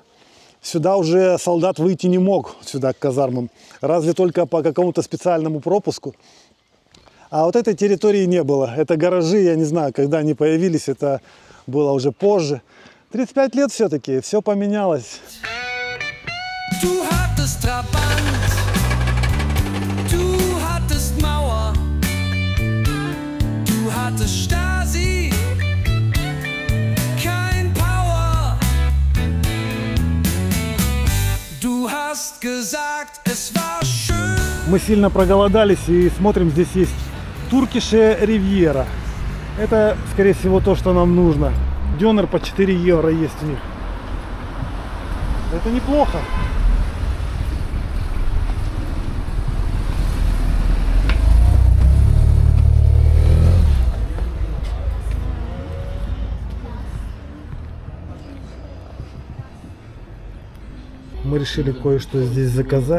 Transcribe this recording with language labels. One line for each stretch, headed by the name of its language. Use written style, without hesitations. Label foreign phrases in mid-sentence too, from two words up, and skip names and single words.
Russian: Сюда уже солдат выйти не мог, сюда к казармам. Разве только по какому-то специальному пропуску. А вот этой территории не было. Это гаражи, я не знаю, когда они появились, это было уже позже. 35 лет все-таки, все поменялось.
German: Du hattest Trabant, du hattest Mauer, du hattest Stasi, kein Power. Du hast gesagt, es war schön.
Russian: Мы сильно проголодались и смотрим, здесь есть Туркише Ривьера. Это, скорее всего, то, что нам нужно. Дёнер по 4 евро есть у них. Это неплохо. Мы решили кое-что здесь заказать.